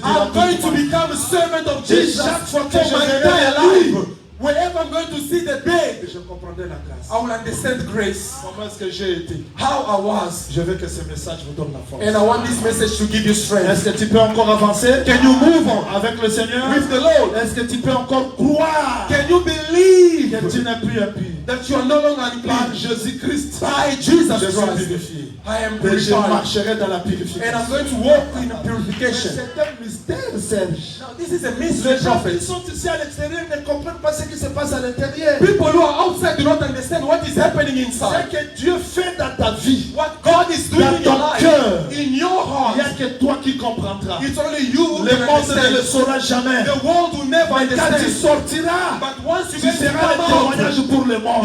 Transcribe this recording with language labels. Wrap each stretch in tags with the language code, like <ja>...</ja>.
<en>I'm going to become a servant of Jesus</en> <fr>chaque fois</fr> <en>for</en> <fr>que je</fr> <en>my</en> <fr>verrai</fr> <en>entire</en> <fr>la</fr> <en>life.</en> <fr>Bible,</fr> <en>Wherever I'm going to see the bed,</en> <fr>je comprendrai la grâce.</fr> <en>I will understand grace.</en> <fr>Comment est-ce que j'ai été?</fr> <en>How I was.</en> <fr>Je veux que ce message vous donne la force.</fr> <en>And I want this message to give you strength.</en> <fr>Est-ce que tu peux encore avancer</fr> <en>Can you move on</en> <fr>avec le Seigneur?</fr> <en>with the Lord?</en> <fr>Est-ce que tu peux encore croire</fr> <en>Can you believe</en> <fr>que tu n'es plus impur?</fr> <en>that you are no longer</en> <fr>Par</fr> <en>unclean.</en> <fr>Jésus-Christ,</fr> <en>By Jesus</en> <fr>je suis</fr> <en>Christ,</en> <fr>purifié.</fr> <en>I am</en> <fr>Et je</fr> <en>purified.</en> <fr>marcherai dans la</fr> <en>And</en> <fr>purification.</fr> <en>I'm going to walk in purification.</en> <fr>C'est un mystère, Serge.</fr> <en>Now, this is a mystery,</en> <fr>Les gens qui</fr> <en>prophet.</en> <fr>sont ici à l'extérieur ne comprennent pas ce qui se passe à l'intérieur.</fr> <en>People who are outside do not understand what is happening</en> <fr>Ce</fr> <en>inside.</en> <fr>que Dieu fait dans ta vie,</fr> <en>What God is doing</en> <fr>dans</fr> <en>in your</en> <fr>ton</fr> <en>life,</en> <fr>cœur,</fr> <en>in your</en> <fr>il n'y a</fr> <en>heart,</en> <fr>que toi qui comprendras.</fr> <en>it's only you who</en> <fr>Le</fr> <en>can</en> <fr>monde ne le</fr> <en>understand.</en> <fr>saura jamais.</fr> <en>The world will never</en> <fr>Mais quand tu</fr> <en>understand.</en> <fr>sortiras,</fr> <en>But once you</en> <fr>tu</fr> <en>get to</en> <fr>seras un</fr> <en>come out,</en> <fr>témoignage pour le monde.</fr>